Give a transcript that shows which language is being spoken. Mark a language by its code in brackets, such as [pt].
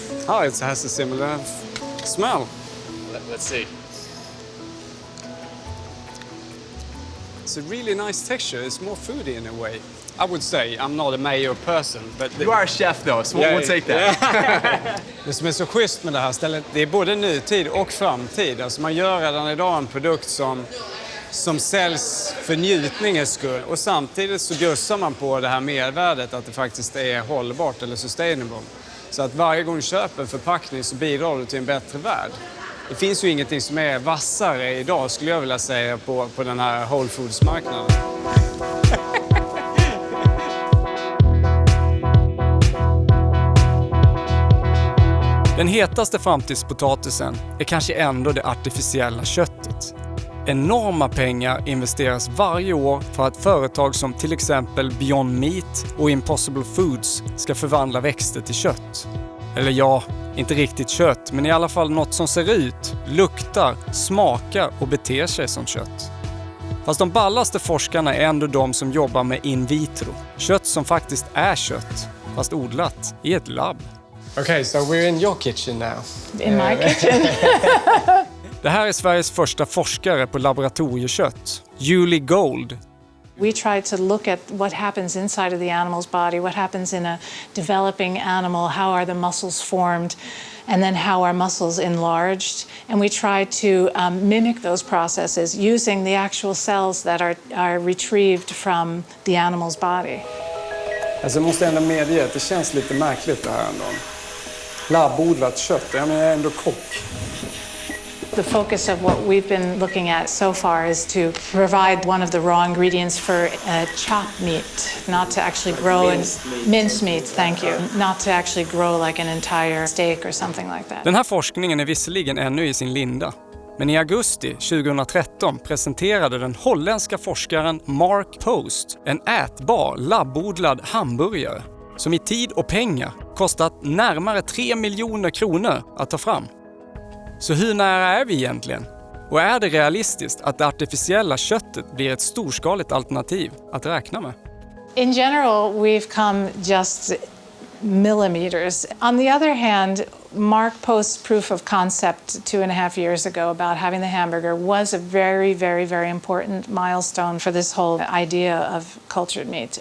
[en] Oh, it has a similar smell. Let's see. It's a really nice texture. It's more foody in a way. I would say I'm not a mayo person, but You are a chef though, so we'll take that. [sv] det som är så schysst med det här stället, det är både nutid och framtid. Alltså man gör redan idag en produkt som säljs för njutningens skull, och samtidigt så gussar man på det här mervärdet att det faktiskt är hållbart eller sustainable. Så att varje gång du köper en förpackning så bidrar du till en bättre värld. Det finns ju ingenting som är vassare idag, skulle jag vilja säga, på den här Whole Foods-marknaden. Den hetaste framtidspotatisen är kanske ändå det artificiella köttet. Enorma pengar investeras varje år för att företag som till exempel Beyond Meat och Impossible Foods ska förvandla växter till kött. Eller ja, inte riktigt kött, men i alla fall något som ser ut, luktar, smakar och beter sig som kött. Fast de ballaste forskarna är ändå de som jobbar med in vitro. Kött som faktiskt är kött, fast odlat i ett labb. [en] Okay, so we're in your kitchen now. In my kitchen. [sv] Det här är Sveriges första forskare på laboratoriekött, Julie Gold. [en] We try to look at what happens inside of the animal's body, what happens in a developing animal, how are the muscles formed, and then how are muscles enlarged. And we try to mimic those processes using the actual cells that are retrieved from the animal's body. [sv] Alltså jag måste ändå medge att det känns lite märkligt det här ändå. Labbodlat kött, jag är ändå kock. [en] The focus of what we've been looking at so far is to provide one of the raw ingredients for chopped meat, not to actually grow mince meat, thank you, not to actually grow like an entire steak or something like that. [sv] Den här forskningen är visserligen ännu i sin linda. Men i augusti 2013 presenterade den holländska forskaren Mark Post en ätbar, labbodlad hamburgare som i tid och pengar kostat närmare 3 miljoner kronor att ta fram. Så hur nära är vi egentligen? Och är det realistiskt att det artificiella köttet blir ett storskaligt alternativ att räkna med? [en] In general, we've come just millimeters. On the other hand, Mark Post's proof of concept 2.5 years ago about having the hamburger was a very, very, very important milestone for this whole idea of cultured meat.